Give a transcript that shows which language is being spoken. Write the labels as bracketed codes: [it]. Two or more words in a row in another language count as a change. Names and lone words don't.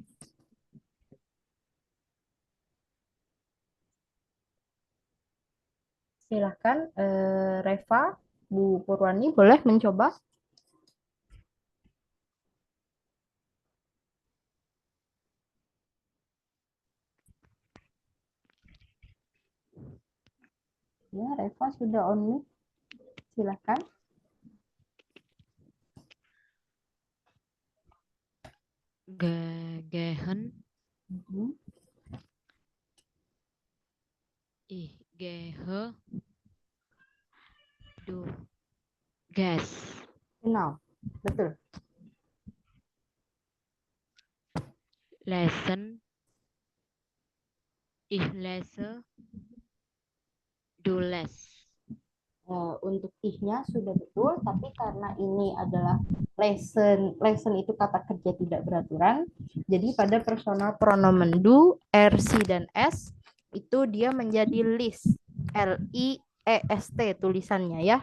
[id] Silakan Reva, Bu Purwani boleh mencoba. Ya, Reva sudah on mic. Silakan. [de] Gehen, Mhm. ich gehe, du gehst, Genau, betul. lesen, ich lese, du les. [id] Untuk ih-nya sudah betul, tapi karena ini adalah lesson itu kata kerja tidak beraturan, jadi pada [de] personal pronomen [id] do, RC dan S itu dia menjadi list, LIEST tulisannya ya.